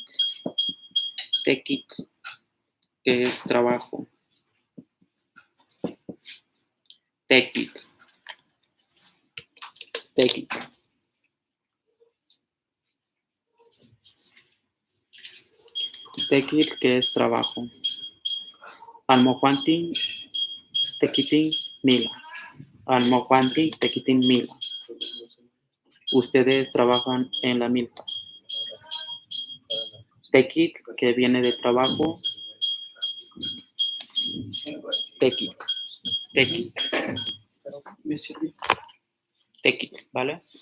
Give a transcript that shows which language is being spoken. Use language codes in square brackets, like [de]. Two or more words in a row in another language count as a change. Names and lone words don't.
[es] Tequit, que es trabajo. Tequit. Tequit. Tequit, que es trabajo. [nah] Almojuantin, tequitin, mila. Almojuantin, tequitin, mila. [es] Ustedes trabajan en la milpa. Tequit, que viene de trabajo. Tequit. Tequit. Tequit, ¿vale?